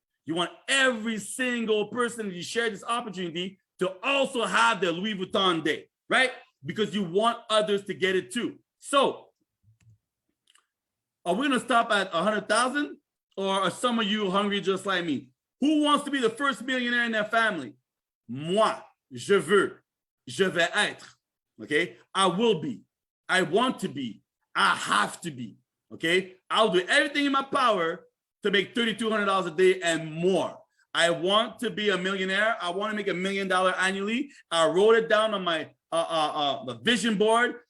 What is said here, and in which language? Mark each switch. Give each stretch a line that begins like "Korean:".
English: You want every single person that you share this opportunity to also have their Louis Vuitton day, right? Because you want others to get it too. So, are we gonna stop at 100,000, or are some of you hungry just like me? Who wants to be the first millionaire in their family?
French: Moi, je veux, je vais être, okay?
English: I will be, I want to be, I have to be. Okay, I'll do everything in my power to make $3,200 a day and more. I want to be a millionaire. I want to make $1 million annually. I wrote it down on my the vision board.